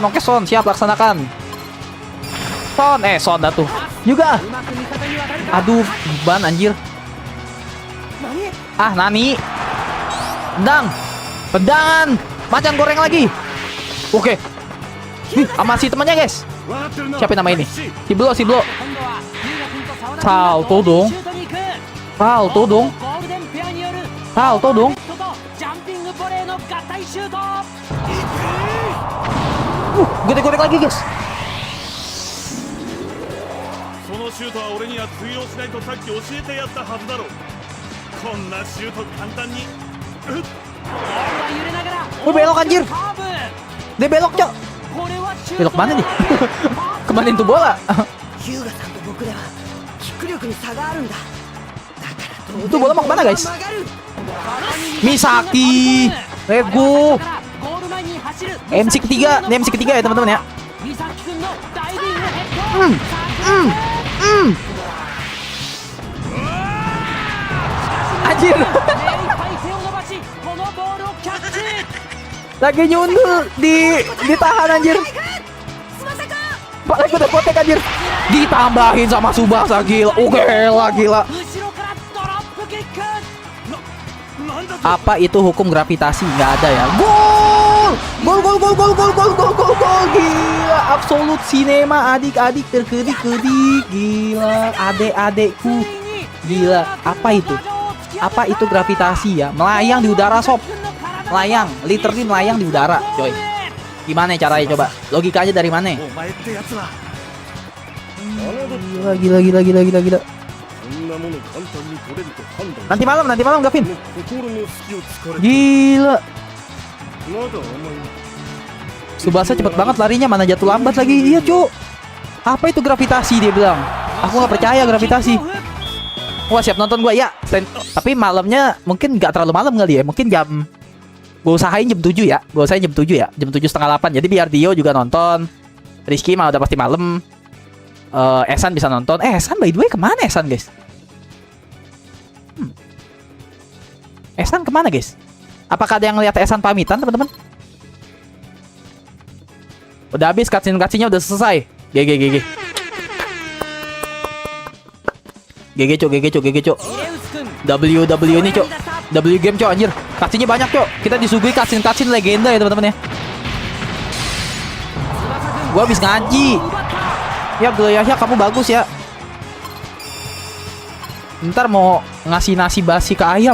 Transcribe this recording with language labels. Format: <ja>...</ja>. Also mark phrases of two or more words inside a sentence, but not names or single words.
<id>Oke, Son, siap laksanakan. Son dah tuh. Hyuga. Aduh, beban anjir. Nani. Tendangan. Macan goreng lagi. Oke. sama si temannya guys.</id> <ja>分かってるな</ja> <id>Siapa nama ini?</id> <ja>し</ja> <id>Si Blo, si Blo.</id> <ja>今度は優雅君と沢田</ja> <id>Salto</id> <ja>君</ja> <id>dong.</id> <ja>シュートに行く</ja> <id>Salto dong.</id> <ja>ゴールデンペアによる</ja> <id>Salto dong.</id> <ja>ネットとジャンピングボレーの合体シュート</ja> <id>Godek-godek lagi guys.</id> <ja>そのシュートは俺には通用しないとさっき教えてやったはずだろうこんなシュート簡単にボールは揺れながら</ja> <id>Oh, belok anjir.</id> <ja>カーブ</ja> <id>Dia belok cok.</id> <ja>これはシュート</ja> <id>Belok mana nih? Kemanin tuh bola.</id> <ja>ヒューガさんと僕ではキック力に差があるんだ。だから当然</ja> <id>Tuh bola mau kemana guys?</id> <ja>曲がる。</ja> <id>Misaki.</id> <en>Let's go.</en> <ja>ゴール前に走る</ja> <id>MC ketiga. Ini MC ketiga ya teman-teman ya.</id> <ja>ミサキ君のダイビングヘッド</ja> <id>Anjir.</id> <ja>目いっぱい手を伸ばしこのボールをキャッチ</ja> <id>Lagi nyundul ditahan anjir.</id> <ja>翼くん</ja> <id>Pak lagi udah potek anjir. Ditambahin sama Subasa gila. Oke lah gila.</id> <ja>後ろからドロップキックなんだと</ja> <id>Apa itu hukum gravitasi? Nggak ada ya. Gol! Gol gol gol gol gol gol gol gol gol gila.</id> <en>Absolut cinema</en> <id>adik-adik terkedik-kedik gila. Adek-adekku. Gila. Apa itu? Apa itu gravitasi ya? Melayang di udara sob. Melayang, literally melayang di udara, coy. Gimana caranya coba? Logikanya dari mana?</id> <ja>お前ってやつは</ja> <id>Gila gila gila gila gila gila.</id> <ja>そんなもの簡単に取れると判断</ja> <id>Nanti malam Gavin.</id> <ja>この心の隙を突かれた</ja> <id>Gila.</id> <ja>まだ甘い</ja> <id>Subasa cepet banget larinya, mana jatuh lambat lagi. Iya, Cuk. Apa itu gravitasi dia bilang? Aku nggak percaya gravitasi. Wah, siap nonton gua ya. Tapi malamnya mungkin nggak terlalu malam kali ya. Mungkin jam gua usahain jam 7 ya. Gua usahain jam 7 ya. Jam 7:30-8. Jadi biar Dio juga nonton. Rizky mah udah pasti malam. Esan bisa nonton. Esan</id> <en>by the way</en> <id>kemana Esan, guys? Esan kemana, guys? Apakah ada yang ngeliat Esan pamitan, teman-teman? Udah habis cutscene-nya udah selesai. GG. GG cok.</id> <ja>イレウス君</ja> <id>WW ini cok.</id> <en>W game</en> <id>cok anjir. Cutscene-nya banyak cok. Kita disuguhi cutscene legenda ya teman-teman ya. Gua habis ngaji. Ya Abdul Yahya kamu bagus ya. Ntar mau ngasih nasi basi ke ayam.</id>